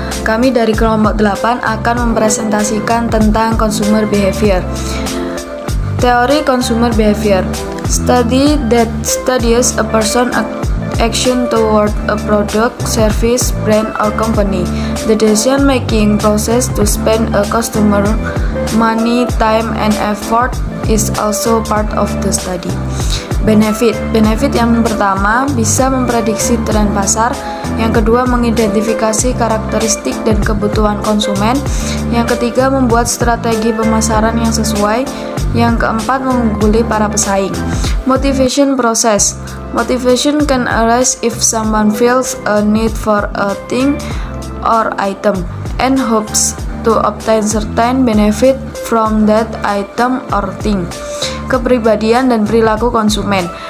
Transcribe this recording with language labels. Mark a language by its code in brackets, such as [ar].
[id] Kami dari kelompok 8 akan mempresentasikan tentang consumer behavior. Teori consumer behavior. [en] Study that studies a person action toward a product, service, brand, or company. The decision-making process to spend a customer money, time, and effort is also part of the study. [id] Benefit yang pertama bisa memprediksi tren pasar, yang kedua mengidentifikasi karakteristik dan kebutuhan konsumen, yang ketiga membuat strategi pemasaran yang sesuai, yang keempat mengungguli para pesaing. [en] Motivation process. Motivation can arise if someone feels a need for a thing or item and hopes to obtain certain benefit from that item or thing. [id] Kepribadian dan perilaku konsumen.